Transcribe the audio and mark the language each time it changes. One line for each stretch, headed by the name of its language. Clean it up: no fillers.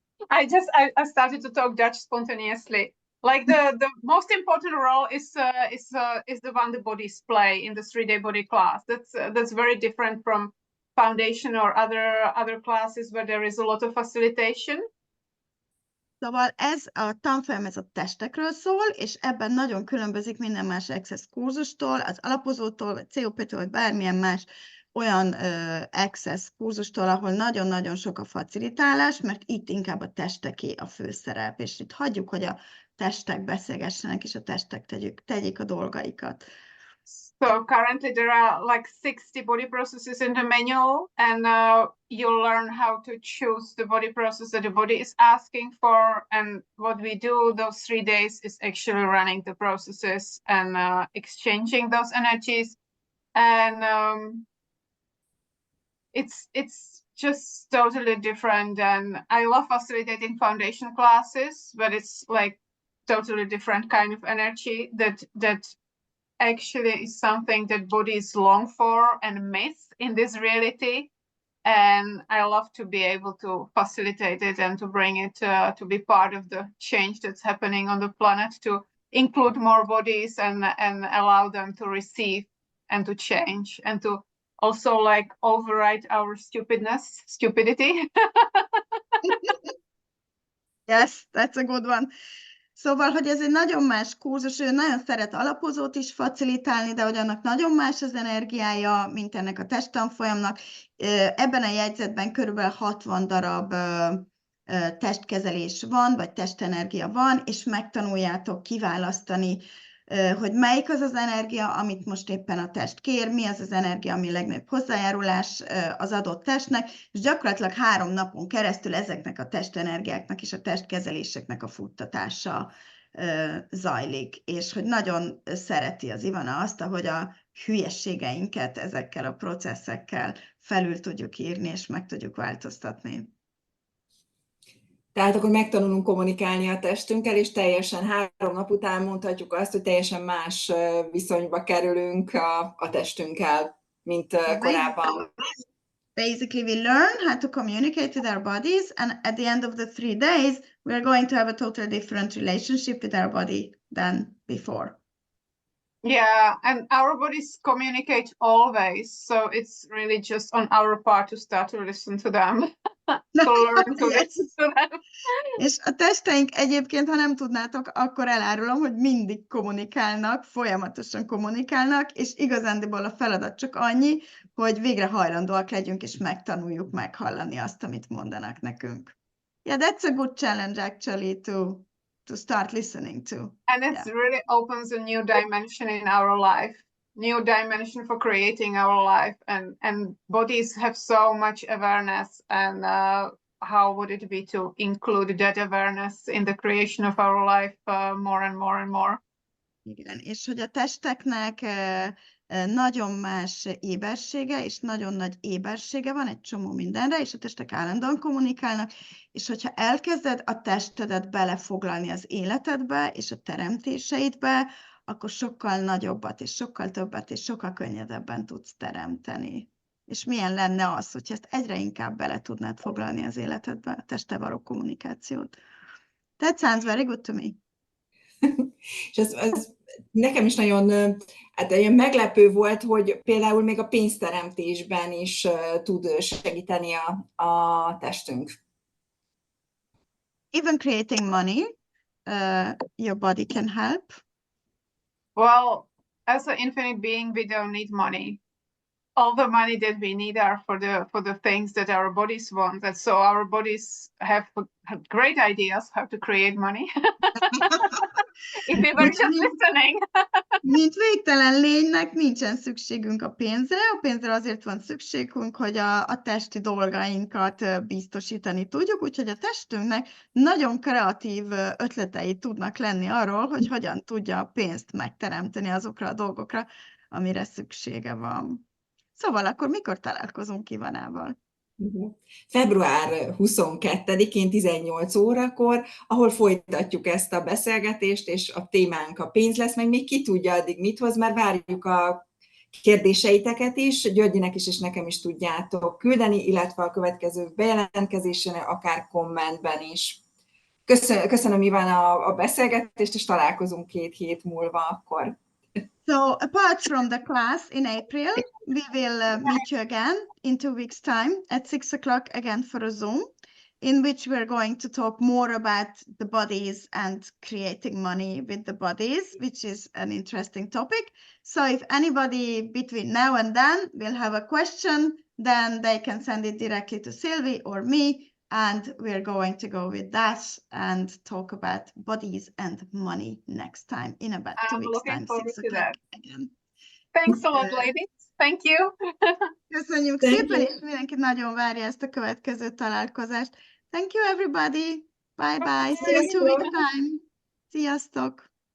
English: I started to talk Dutch spontaneously. Like the most important role is the one the bodies play in the 3-day body class. That's very different from foundation or other classes where there is a lot of facilitation.
Hungarian: Szóval ez a tanfolyam, ez a testekről szól, és ebben nagyon különbözik minden más Access kurzustól, az alapozótól, vagy COP-től, vagy bármilyen más olyan Access kurzustól, ahol nagyon-nagyon sok a facilitálás, mert itt inkább a testeké a főszerep, és itt hagyjuk, hogy a testek beszélgessenek, és a testek tegyék a dolgaikat.
English: So currently there are like 60 body processes in the manual, and you'll learn how to choose the body process that the body is asking for. And what we do those 3 days is actually running the processes and exchanging those energies. And it's just totally different. And I love facilitating foundation classes, but it's like totally different kind of energy that actually is something that bodies long for and miss in this reality. And I love to be able to facilitate it and to bring it to be part of the change that's happening on the planet, to include more bodies and allow them to receive and to change and to also like override our stupidity. Yes, that's a good one.
Hungarian: Szóval, hogy ez egy nagyon más kurzus, ő nagyon szeret alapozót is facilitálni, de hogy annak nagyon más az energiája, mint ennek a testtanfolyamnak. Ebben a jegyzetben körülbelül 60 darab testkezelés van, vagy testenergia van, és megtanuljátok kiválasztani hogy melyik az az energia, amit most éppen a test kér, mi az az energia, ami legnagyobb hozzájárulás az adott testnek, és gyakorlatilag 3 napon keresztül ezeknek a testenergiáknak és a testkezeléseknek a futtatása zajlik, és hogy nagyon szereti az Ivana azt, ahogy a hülyességeinket ezekkel a processzekkel felül tudjuk írni, és meg tudjuk változtatni. Tehát akkor megtanulunk kommunikálni a testünkkel, és teljesen 3 nap után mondhatjuk azt, hogy teljesen más viszonyba kerülünk a testünkkel, mint korábban.
English: Basically, we learn how to communicate with our bodies, and at the end of the 3 days, we are going to have a totally different relationship with our body than before. Yeah, and our bodies communicate always, so it's really just on our part to start to listen to them, to learn to listen to them.
Hungarian: És a testeink egyébként, ha nem tudnátok, akkor elárulom, hogy mindig kommunikálnak, folyamatosan kommunikálnak, és igazándiból a feladat csak annyi, hogy végre hajlandóak legyünk, és megtanuljuk meghallani azt, amit mondanak nekünk.
English: Yeah, that's a good challenge actually to start listening to. And it really opens a new dimension in our life, new dimension for creating our life, and bodies have so much awareness, and how would it be to include that awareness in the creation of our life more and more and more?
Hungarian: Igen, és hogy a testeknek nagyon más ébersége, és nagyon nagy ébersége van egy csomó mindenre, és a testek állandóan kommunikálnak, és hogyha elkezded a testedet belefoglalni az életedbe, és a teremtéseidbe, akkor sokkal nagyobbat, és sokkal többet, és sokkal könnyedebben tudsz teremteni. És milyen lenne az, hogyha ezt egyre inkább bele tudnád foglalni az életedbe, a testtel való kommunikációt.
English: That sounds very good to me.
Hungarian: És ez nekem is nagyon olyan meglepő volt, hogy például még a pénzteremtésben is tud segíteni a testünk.
English: Even creating money, your body can help. Well, as an infinite being, we don't need money. All the money that we need are for the things that our bodies want, and so our bodies have great ideas how to create money. If we were just listening.
Hungarian: Mint végtelen lénynek nincsen szükségünk a pénzre azért van szükségünk, hogy a testi dolgainkat biztosítani tudjuk, úgyhogy a testünknek nagyon kreatív ötletei tudnak lenni arról, hogy hogyan tudja a pénzt megteremteni azokra a dolgokra, amire szüksége van. Szóval akkor mikor találkozunk Ivanával? Február 22-én 18 órakor, ahol folytatjuk ezt a beszélgetést, és a témánk a pénz lesz, meg még ki tudja addig mit hoz, mert várjuk a kérdéseiteket is, Györgyinek is és nekem is tudjátok küldeni, illetve a következő bejelentkezésen, akár kommentben is. Köszönöm Ivana a beszélgetést, és találkozunk 2 hét múlva akkor.
English: So apart from the class in April, we will meet you again in 2 weeks' time at 6 o'clock again for a Zoom, in which we're going to talk more about the bodies and creating money with the bodies, which is an interesting topic. So if anybody between now and then will have a question, then they can send it directly to Sylvie or me, and we're going to go with that and talk about bodies and money next time in about 2 weeks' time, 6 o'clock again. Thanks a lot, ladies. Thank you.
Hungarian: Köszönjük szépen, és mindenki nagyon várja ezt a következő találkozást.
English: Thank you, everybody. Bye-bye. See you in 2 weeks' time.
Hungarian: Sziasztok!